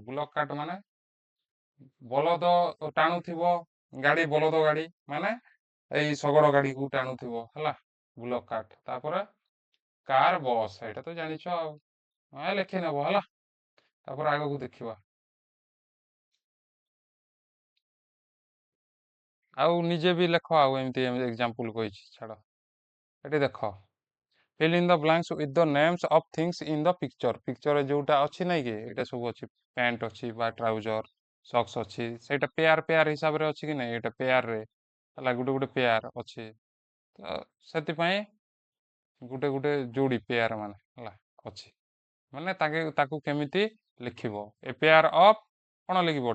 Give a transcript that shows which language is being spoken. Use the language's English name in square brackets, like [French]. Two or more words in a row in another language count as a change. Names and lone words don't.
[English] bullock cart [Odia] ମାନେ ବଳଦ ଟାଣୁଥିବ ଗାଡି, ବଳଦ ଗାଡି ମାନେ ଏଇ ଶଗଡ଼ ଗାଡିକୁ ଟାଣୁଥିବ ହେଲା, [English] bullock cart. [Odia] ତାପରେ କାର, ବସ୍, ଏଇଟା ତ ଜାଣିଛ ଆଉ, ଲେଖି ନେବ ହେଲା। ତାପରେ ଆଗକୁ ଦେଖିବା। ଆଉ ନିଜେ ବି ଲେଖ, ଆଉ ଏମିତି ଏକ୍ଜାମ୍ପଲ କହିଛି ଛାଡ। ଏଠି ଦେଖ, [English] fill in the blanks with the names of things in the picture। [Odia] ପିକ୍ଚରରେ ଯୋଉଟା ଅଛି ନାଇଁ କି, ଏଇଟା ସବୁ ଅଛି। ପ୍ୟାଣ୍ଟ ଅଛି ବା ଟ୍ରାଉଜର, ସକ୍ସ ଅଛି। ସେଇଟା [English] pair pair [Odia] ହିସାବରେ ଅଛି କି ନାଇଁ, ଏଇଟା ପେୟାରରେ ହେଲା, ଗୋଟେ ଗୋଟେ ପେୟାର ଅଛି। ତ ସେଥିପାଇଁ ଗୋଟେ ଗୋଟେ ଯୋଡି ପେୟାର ମାନେ ହେଲା ଅଛି। ମାନେ ତାକୁ କେମିତି ଲେଖିବ? [English] a pair of [Odia] କଣ ଲେଖିବ?